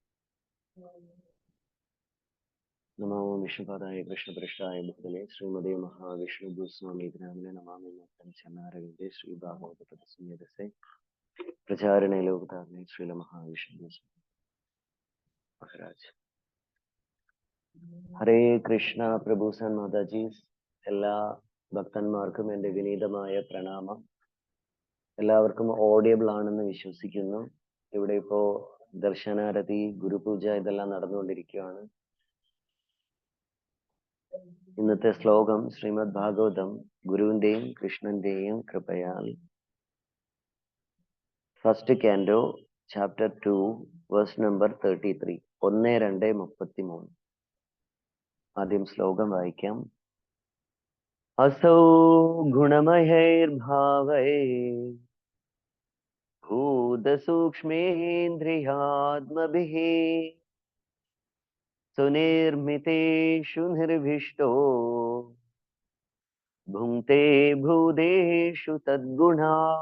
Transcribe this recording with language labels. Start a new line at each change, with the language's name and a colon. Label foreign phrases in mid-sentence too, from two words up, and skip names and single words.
Sanskrit: Namo Vishnupadaya Krishna Prasthaya Bhutale Srimade Mahavishnu Goswami Dhamne Namami Muktam Chanaragande Sri Bhagavata Sumyadase Pracharane Lokatarne Sri Mahavishnu Goswami Maharaj. Hare Krishna
Malayalam: Prabhu San Madajis എല്ലാ ഭക്തന്മാർക്കും എൻ്റെ വിനീതമായ പ്രണാമം. എല്ലാവർക്കും ഓഡിയബിൾ ആണെന്ന് വിശ്വസിക്കുന്നു. ഇവിടെ ഇപ്പോ ദർശനാരതി, ഗുരുപൂജ ഇതെല്ലാം നടന്നുകൊണ്ടിരിക്കുകയാണ്. ഇന്നത്തെ ശ്ലോകം ശ്രീമദ് ഭാഗവതം ഗുരുവിന്റെയും കൃഷ്ണന്റെയും കൃപയാൽ
English: first canto chapter 2 verse number 33
Malayalam: 1-2-33. ആദ്യം ശ്ലോകം വായിക്കാം.
Sanskrit: असौ गुणमयैर्भावै भूतसूक्ष्मेन्द्रियात्मभिः सुनिर्मितेषु निर्विष्टो भुङ्क्ते भूतेषु तद्गुणा.